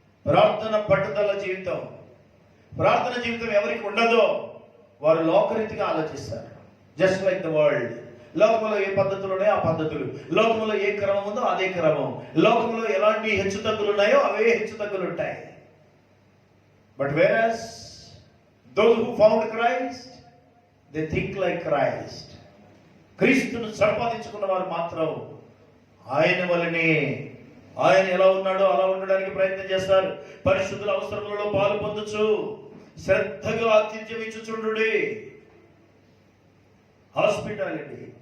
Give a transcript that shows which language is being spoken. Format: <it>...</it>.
<te>ప్రార్థన పట్టుదల జీవితం, ప్రార్థన జీవితం ఎవరికి ఉండదో వారు లోకరీతిగా ఆలోచిస్తారు.</te> <en>Just like the world.</en> <te>లోకంలో ఏ పద్ధతులు ఉన్నాయో ఆ పద్ధతులు, లోకంలో ఏ క్రమం ఉందో అదే క్రమం, లోకంలో ఎలాంటి హెచ్చు తగ్గులు ఉన్నాయో అవే హెచ్చు తగ్గులు ఉంటాయి.</te> <en>But whereas those who found Christ, they think like Christ.</en> <te>క్రీస్తును సంపాదించుకున్న వారు మాత్రం ఆయన వలనే, ఆయన ఎలా ఉన్నాడో అలా ఉండడానికి ప్రయత్నం చేస్తారు. పరిశుద్ధుల అవసరములలో పాలు పొందుచు శ్రద్ధగా ఆతిథ్యం ఇచ్చుచుండుడి. హాస్పిటాలిటీ.</te>